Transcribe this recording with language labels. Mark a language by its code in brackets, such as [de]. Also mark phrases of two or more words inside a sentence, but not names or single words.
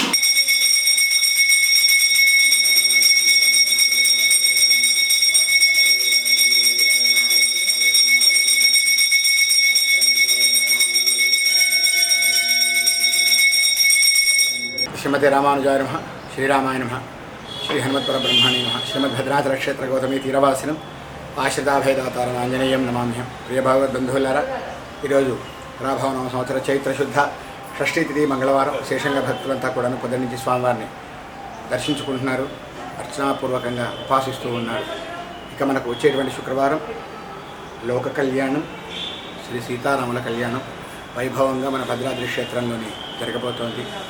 [sa] श्रीमते रामानुजाय नमः। श्रीरामाय नमः। श्री हनुमत्परब्रह्मणे नमः। श्रीमद्भद्राचल क्षेत्र गौतमी तीरवासिनं आश्रिताभयदातारं आंजनेयं नमाम्यहं। [te] ప్రియ భగవద్బంధువులారా, ఈరోజు పరాభవనామ సంవత్సర చైత్ర శుద్ధ షష్ఠీ తిథి మంగళవారం. విశేషంగా భక్తులంతా కూడా పొద్దు నుంచి స్వామివారిని దర్శించుకుంటున్నారు, అర్చనాపూర్వకంగా ఉపాసిస్తూ ఉన్నారు. ఇక మనకు వచ్చేటువంటి శుక్రవారం లోక కళ్యాణం, శ్రీ సీతారాముల కళ్యాణం వైభవంగా మన భద్రాద్రి క్షేత్రంలోని జరగబోతోంది.